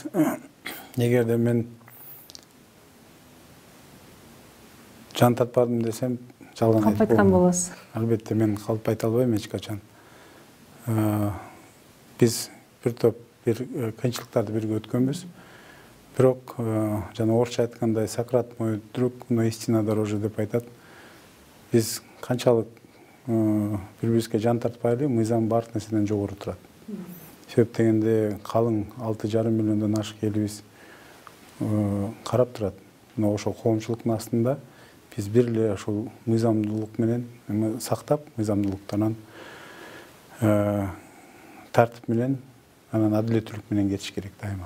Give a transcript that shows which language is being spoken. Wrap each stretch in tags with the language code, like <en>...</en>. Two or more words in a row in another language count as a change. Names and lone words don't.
<ky>Эгерде мен жан тартпадым десем, жалган айтып айткан болосуз. Албетте мен калп айта албайм эч качан. Биз бир топ кыйынчылыктарды бирге өткөнбүз. Бирок жана орусча айткандай,</ky> <ru>Сократ мой друг, но истина дороже</ru> <ky>деп айтат. Биз канчалык бири-бирибизге жан тартпайлы, мыйзам баардык нерседен жогору турат. Себеп дегенде калың 6,5 миллиондон ашык элибиз карап турат. Мына ошол коомчулуктун астында биз бир эле ошол мыйзамдуулук менен сактап, мыйзамдуулуктан тартип менен, анан адилеттүүлүк менен кетиш керек дайыма.</ky>